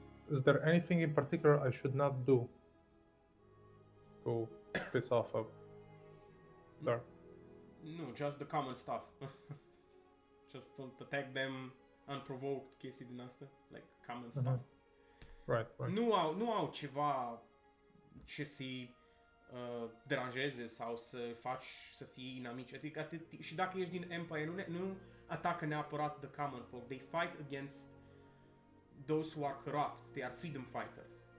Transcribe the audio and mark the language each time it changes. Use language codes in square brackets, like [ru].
[en] Is there anything in particular I should not do to piss off a dark? No, just the common stuff. Just don't attack them unprovoked, [ro] chestii din astea, [en] like common stuff. Right. [ro] Nu au ceva ce să-i deranjeze sau să faci să fie inamici. Adică și dacă ești din Empire, nu atacă neapărat [en] the common folk. They fight against those who are corrupt. They are freedom fighters.